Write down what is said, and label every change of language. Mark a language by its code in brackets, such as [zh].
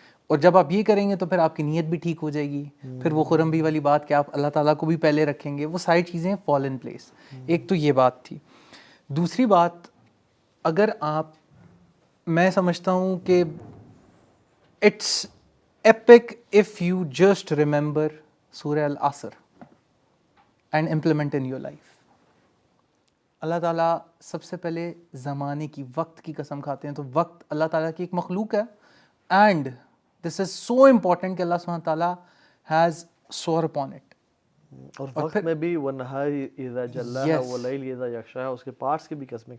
[ur] اور جب آپ یہ کریں گے تو پھر آپ کی نیت بھی ٹھیک ہو جائے گی. پھر وہ خرم بھی والی بات کہ آپ اللہ تعالیٰ کو بھی پہلے رکھیں گے, وہ ساری چیزیں [en] Fall in place. [ur] ایک تو یہ بات تھی. دوسری بات, اگر آپ, میں سمجھتا ہوں کہ it's [en] epic if you just remember Surah Al-Asr and implement in your life. [ur] اللہ تعالیٰ سب سے پہلے زمانے کی وقت کی قسم کھاتے ہیں. تو وقت اللہ تعالیٰ کی ایک مخلوق ہے, [en] and this is so important [ur] کہ اللہ سبحانہ تعالیٰ [en] Has swore upon it. [ur] اور وقت میں بھی [ar] وَالنَّهَارِ إِذَا جَلَّاهَا وَاللَّيْلِ إِذَا يَغْشَاهَا, [ur] اس کے پارٹس کی بھی قسمیں